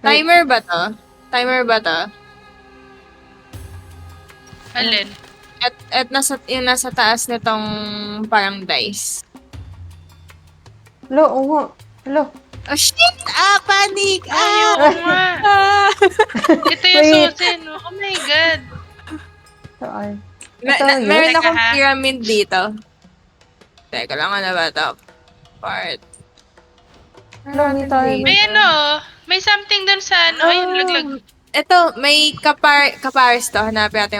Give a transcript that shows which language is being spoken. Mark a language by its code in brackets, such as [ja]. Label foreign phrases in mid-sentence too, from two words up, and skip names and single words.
[tl] Timer ba to? Timer ba to? Alin? At yung nasa taas nitong parang dice. Lo, oo nga. Lo. [en] Oh shit! Panic! [tl] Ayoko nga. Ah! Ito yung Wait. [en] susin. Oh my God. [tl] Ito ay. Ito yun. Meron Teka, akong ha? pyramid dito. Teka lang, ano ba to? Part. Lo, may tayo. May ano, may something dun sa ano. Ay, yung laglag. Ito, may kapares to. Hanapin natin yung